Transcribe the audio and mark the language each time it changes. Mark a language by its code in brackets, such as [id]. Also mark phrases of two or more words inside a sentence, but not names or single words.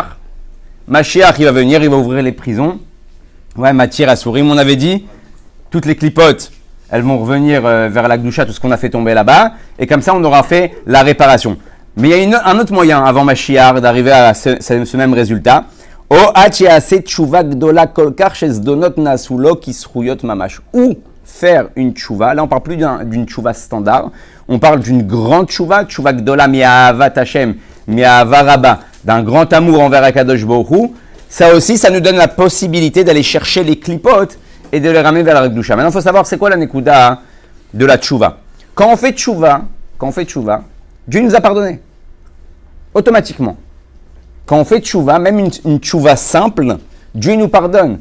[fr] Mashiach, il va venir, il va ouvrir les prisons. Ouais, [he] מתיר אסורים, [fr] on avait dit, toutes les clipotes, elles vont revenir vers la Gdusha, tout ce qu'on a fait tomber là-bas, et comme ça, on aura fait la réparation. Mais il y a un autre moyen avant Mashiach d'arriver à ce même résultat. Ou faire une tchouva. Là, on ne parle plus d'une tchouva standard. On parle d'une grande tchouva, [he] תשובה גדולה מאהבת השם מאהבה רבה, [fr] d'un grand amour envers [he] הקדוש ברוך הוא. [fr] Ça aussi, ça nous donne la possibilité d'aller chercher les clipotes et de les ramener vers la Gdusha. Maintenant, il faut savoir c'est quoi la nekuda de la tchouva. Quand on fait tchouva, Dieu nous a pardonné. Automatiquement. Quand on fait tchouva, même une tchouva simple, Dieu nous pardonne.